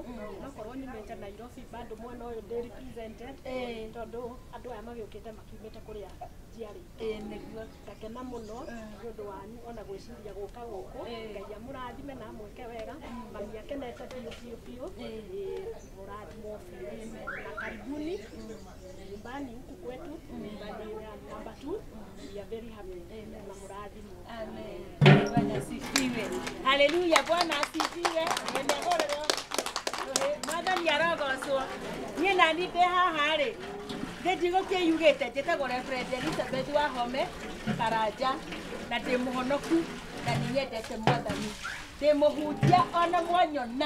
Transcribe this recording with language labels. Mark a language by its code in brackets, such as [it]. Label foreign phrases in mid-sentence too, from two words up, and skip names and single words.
[ki] Nakorwo nyumĩte Nairobi bado mwena ũyũ ndĩ represented tondũ andũ aya magĩũkĩte makiumĩte kũrĩa njiarĩte. Nĩguo. Ndakena mũno nĩ ũndũ wanyu ona gwĩciria gũka gũkũ. Ngai amũrathime na amwĩke wega. Mami akenete biũ. Mũrathimwo biũ. [sw] Na karibuni nyumbani huku kwetu. Nyumbani ya number 2. [en] We are very happy. [ki] Na mũrathimwo. [sw] Amen. Bwana asifiwe. Haleluya. Bwana asifiwe. [ki] Mwathani arogocwo. Niĩ nani ndĩ haha-rĩ ndĩnjigũ kĩyugĩte njĩtagwo Reverend Elizabeth Wahome Karanja na ndĩ mũhonoku na nĩ nyendete Mwathani. Ndĩ mũhunjia ona mwanyona.